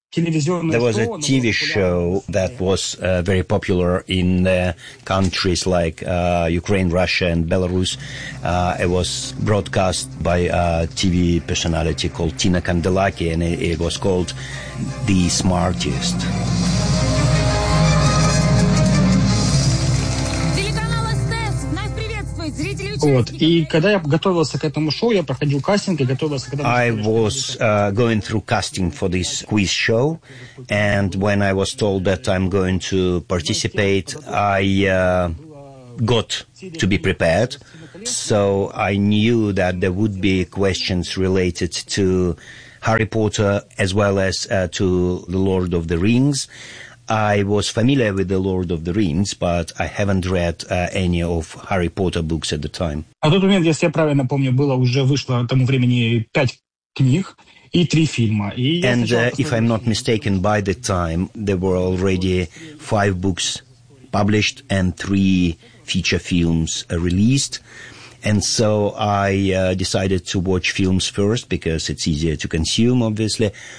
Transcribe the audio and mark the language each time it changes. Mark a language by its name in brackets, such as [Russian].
[English] There was a TV show that was very popular in countries like Ukraine, Russia and Belarus. It was broadcast by a TV personality called Tina Kandelaki, and it was called The Smartest. [Russian] Телеканал СТС нас приветствует. Вот. И когда я готовился к этому шоу, я проходил кастинг и готовился к этому шоу. [English] I was going through casting for this quiz show, and when I was told that I'm going to participate, I got to be prepared. So I knew that there would be questions related to Harry Potter as well as to The Lord of the Rings. I was familiar with The Lord of the Rings, but I haven't read any of Harry Potter books at the time. [Russian] А тот момент, если я правильно помню, было уже вышло тому времени 5 книг и 3 фильма. И [English] And if I'm not mistaken, by the time there were already 5 books published and 3 feature films released. And so I decided to watch films first because it's easier to consume, obviously.